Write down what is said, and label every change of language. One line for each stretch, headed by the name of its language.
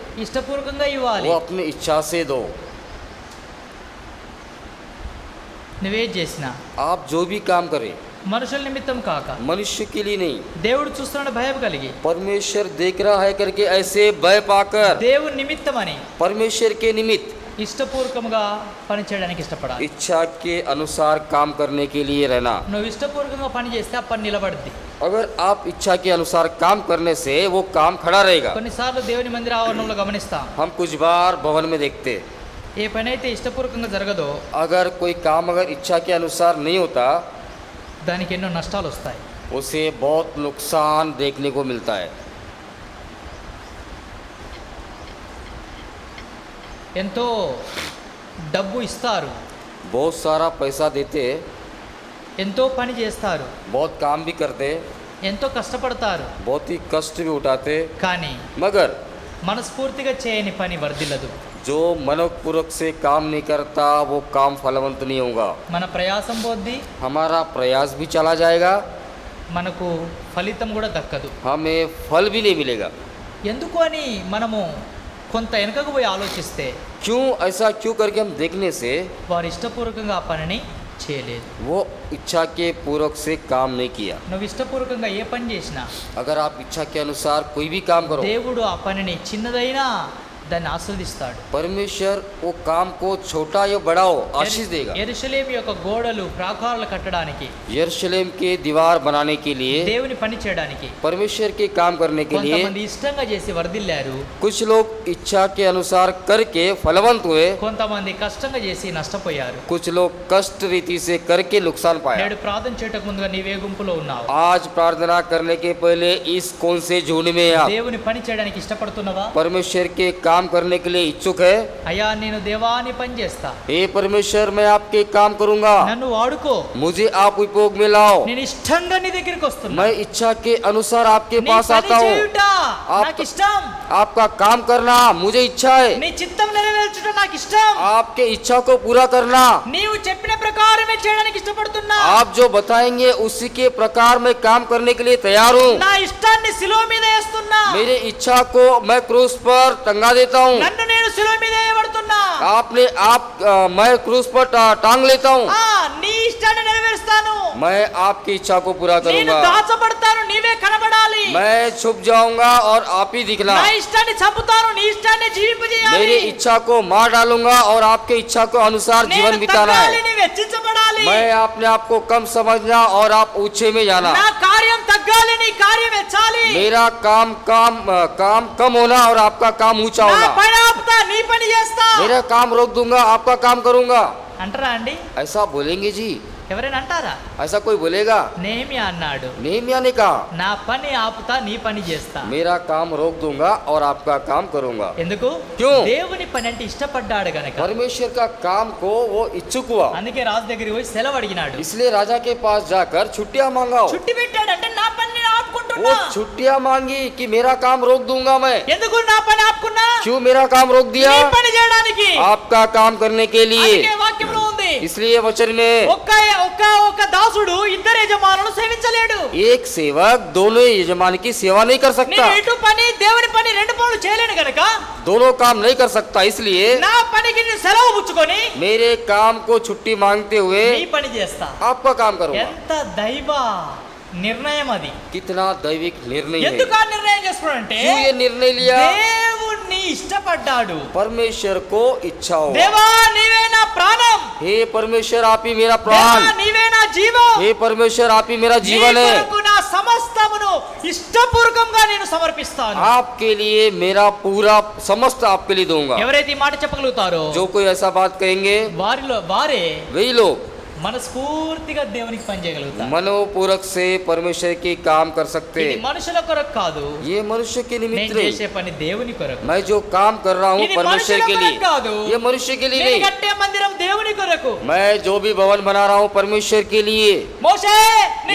Telugu: ఇష్టపూర్వకంగా ఇవ్వాలి.
Hindi: वो अपनी इच्छा से दो।
Telugu: నువ్వేం చేసినా
Hindi: आप जो भी काम करें
Telugu: మనుషుల నిమిత్తం కాక
Hindi: मनुष्य के लिए नहीं,
Telugu: దేవుడు చూస్తున్నాడు భయం కలిగి,
Hindi: परमेश्वर देख रहा है करके ऐसे भय पाकर
Telugu: దేవుని నిమిత్తమని
Hindi: परमेश्वर के निमित्त
Telugu: ఇష్టపూర్వకంగా పని చేయడానికి ఇష్టపడాలి.
Hindi: इच्छा के अनुसार काम करने के लिए रहना।
Telugu: నువ్వు ఇష్టపూర్వకంగా పని చేస్తే ఆ పని నిలబడుద్ది.
Hindi: अगर आप इच्छा के अनुसार काम करने से वो काम खड़ा रहेगा।
Telugu: కొన్నిసార్లు దేవుని మందిర ఆవరణంలో గమనిస్తాం,
Hindi: हम कुछ बार भवन में देखते,
Telugu: ఏ పని అయితే ఇష్టపూర్వకంగా జరగదో
Hindi: अगर कोई काम अगर इच्छा के अनुसार नहीं होता
Telugu: దానికి ఎన్నో నష్టాలు వస్తాయి.
Hindi: उसे बहुत नुकसान देखने को मिलता है।
Telugu: ఎంతో డబ్బు ఇస్తారు,
Hindi: बहुत सारा पैसा देते,
Telugu: ఎంతో పని చేస్తారు,
Hindi: बहुत काम भी करते,
Telugu: ఎంతో కష్టపడతారు,
Hindi: बहुत ही कष्ट भी उठाते,
Telugu: కానీ
Hindi: मगर
Telugu: మనస్ఫూర్తిగా చేయని పని వర్ధిల్లదు.
Hindi: जो मनपूर्वक से काम नहीं करता वो काम फलवंत नहीं होगा।
Telugu: మన ప్రయాసం పోద్ది,
Hindi: हमारा प्रयास भी चला जाएगा,
Telugu: మనకు ఫలితం కూడా దక్కదు.
Hindi: हमें फल भी नहीं मिलेगा।
Telugu: ఎందుకు అని మనము కొంత వెనకకు పోయి ఆలోచిస్తే
Hindi: क्यों ऐसा क्यों करके हम देखने से
Telugu: వారు ఇష్టపూర్వకంగా ఆ పనిని చేయలేదు.
Hindi: वो इच्छा के पूर्वक से काम नहीं किया।
Telugu: నువ్వు ఇష్టపూర్వకంగా ఏ పని చేసినా
Hindi: अगर आप इच्छा के अनुसार कोई भी काम करो,
Telugu: దేవుడు ఆ పనిని చిన్నదైనా దాన్ని ఆస్వాదిస్తాడు.
Hindi: परमेश्वर वो काम को छोटा या बड़ा हो आशीष देगा।
Telugu: యెరూషలేము యొక్క గోడలు ప్రాకారాలు కట్టడానికి,
Hindi: यरूशलेम के दीवार बनाने के लिए,
Telugu: దేవుని పని చేయడానికి
Hindi: परमेश्वर के काम करने के लिए
Telugu: కొంతమంది ఇష్టంగా చేసి వర్ధిల్లారు,
Hindi: कुछ लोग इच्छा के अनुसार करके फलवंत हुए,
Telugu: కొంతమంది కష్టంగా చేసి నష్టపోయారు.
Hindi: कुछ लोग कष्ट रीति से करके नुकसान पाया।
Telugu: నేడు ప్రార్థన చేయటకు ముందుగా నీవే గుంపులో ఉన్నావు?
Hindi: आज प्रार्थना करने के पहले इस कौन से झुंड में आप
Telugu: దేవుని పని చేయడానికి ఇష్టపడుతున్నావా?
Hindi: परमेश्वर के काम करने के लिए इच्छुक है?
Telugu: అయ్యా నేను దేవాని పని చేస్తా,
Hindi: हे परमेश्वर मैं आपके काम करूंगा,
Telugu: నన్ను వాడుకో,
Hindi: मुझे आप उपयोग में लाओ,
Telugu: నేను ఇష్టంగా నీ దగ్గరికి వస్తున్నా,
Hindi: मैं इच्छा के अनुसार आपके
Telugu: నీ
Hindi: पास
Telugu: పని
Hindi: आता हूँ।
Telugu: చేయుట నాకు ఇష్టం,
Hindi: आपका काम करना मुझे इच्छा है,
Telugu: నీ చిత్తం నెరవేర్చుట నాకు ఇష్టం,
Hindi: आपके इच्छा को पूरा करना,
Telugu: నీవు చెప్పిన ప్రకారమే చేయడానికి ఇష్టపడుతున్నా,
Hindi: आप जो बताएंगे उसी के प्रकार मैं काम करने के लिए तैयार हूँ।
Telugu: నా ఇష్టాన్ని శిలువ మీద వేస్తున్నా,
Hindi: मेरे इच्छा को मैं क्रूस पर टंगा देता हूँ।
Telugu: నన్ను నేను శిలువ మీద వేయబడుతున్నా,
Hindi: मैं क्रूस पर टांग लेता हूँ।
Telugu: ఆ నీ ఇష్టాన్ని నెరవేరుస్తాను,
Hindi: मैं आपकी इच्छा को पूरा
Telugu: నేను
Hindi: करूंगा।
Telugu: దాచబడతాను, నీవే కనబడాలి,
Hindi: मैं छुप जाऊंगा और आप ही दिखना।
Telugu: నా ఇష్టాన్ని చంపుతాను, నీ ఇష్టాన్ని జీవింపజేయాలి,
Hindi: मेरी इच्छा को मार डालूंगा और आपके इच्छा को अनुसार जीवन
Telugu: నేను
Hindi: बिताना
Telugu: తగ్గాలి,
Hindi: है।
Telugu: నీవు హెచ్చించబడాలి,
Hindi: मैं अपने आप को कम समझना और आप ऊंचे में जाना।
Telugu: నా కార్యం తగ్గాలి, నీ కార్యం హెచ్చాలి,
Hindi: मेरा काम कम होना और आपका काम ऊंचा
Telugu: నా
Hindi: होना।
Telugu: పని ఆపుతా, నీ పని చేస్తా
Hindi: मेरा काम रोक दूंगा, आपका काम करूंगा।
Telugu: అంటారా అండి?
Hindi: ऐसा बोलेंगे जी?
Telugu: ఎవరైనా అంటారా?
Hindi: ऐसा कोई बोलेगा?
Telugu: నేమి అన్నాడు,
Hindi: नेहमिया ने कहा
Telugu: నా పని ఆపుతా, నీ పని చేస్తా.
Hindi: मेरा काम रोक दूंगा और आपका काम करूंगा।
Telugu: ఎందుకు?
Hindi: क्यों?
Telugu: దేవుని పని అంటే ఇష్టపడ్డాడు గనక.
Hindi: परमेश्वर का काम को वो इच्छुक हुआ,
Telugu: అందుకే రాజు దగ్గరికి పోయి సెలవు అడిగినాడు.
Hindi: इसलिए राजा के पास जाकर छुट्टियां मांगाओ।
Telugu: చుట్టి పెట్టాడు అంటే నా పని నేను
Hindi: वो
Telugu: ఆపుకుంటున్నా.
Hindi: छुट्टियां मांगी कि मेरा काम रोक दूंगा मैं।
Telugu: ఎందుకు నా పని ఆపుకున్నా?
Hindi: क्यों मेरा काम रोक दिया?
Telugu: నీ పని చేయడానికి.
Hindi: आपका काम करने के लिए।
Telugu: అందుకే వాక్యంలో ఉంది,
Hindi: इसलिए वचन में
Telugu: ఒక్క దాసుడు ఇద్దరు యజమానులను సేవించలేడు.
Hindi: एक सेवक दोनों यजमान की सेवा नहीं कर सकता,
Telugu: నేను ఇటు పని దేవుని పని రెండు పనులు చేయలేను గనక
Hindi: दोनों काम नहीं कर सकता। इसलिए
Telugu: నా పనికి నేను సెలవు పుచ్చుకొని
Hindi: मेरे काम को छुट्टी मांगते हुए
Telugu: నీ పని చేస్తా.
Hindi: आपका काम करूंगा।
Telugu: ఎంత దైవ నిర్ణయం అది!
Hindi: कितना दैविक निर्णय है।
Telugu: ఎందుకు ఆ నిర్ణయం చేసుకున్నాడంటే
Hindi: क्यों ये निर्णय लिया?
Telugu: దేవుణ్ణి ఇష్టపడ్డాడు.
Hindi: परमेश्वर को इच्छा हो,
Telugu: దేవా నీవే నా ప్రాణం,
Hindi: हे परमेश्वर आप ही मेरा
Telugu: దేవా
Hindi: प्राण,
Telugu: నీవే నా జీవం,
Hindi: हे परमेश्वर आप ही मेरा
Telugu: నీ
Hindi: जीवन है।
Telugu: కొరకు నా సమస్తమును ఇష్టపూర్వకంగా నేను సమర్పిస్తాను.
Hindi: आपके लिए मेरा पूरा समस्त आपके लिए दूंगा।
Telugu: ఎవరైతే ఈ మాట చెప్పగలుగుతారో
Hindi: जो कोई ऐसा बात कहेंगे
Telugu: వారే
Hindi: वही लोग
Telugu: మనస్ఫూర్తిగా దేవునికి పని చేయగలుగుతారు.
Hindi: मनोपूर्वक से परमेश्वर की काम कर सकते
Telugu: ఇది
Hindi: हैं।
Telugu: మనుషుల కొరకు కాదు,
Hindi: ये मनुष्य के
Telugu: నేను
Hindi: निमित्त
Telugu: చేసే
Hindi: नहीं,
Telugu: పని దేవుని కొరకు.
Hindi: मैं जो काम कर रहा हूँ
Telugu: ఇది
Hindi: परमेश्वर
Telugu: మనుషుల
Hindi: के
Telugu: కొరకు కాదు,
Hindi: लिए, ये मनुष्य के लिए
Telugu: నేను
Hindi: नहीं।
Telugu: కట్టే మందిరం దేవుని కొరకు.
Hindi: मैं जो भी भवन बना रहा हूँ परमेश्वर के लिए।
Telugu: మోషే నీ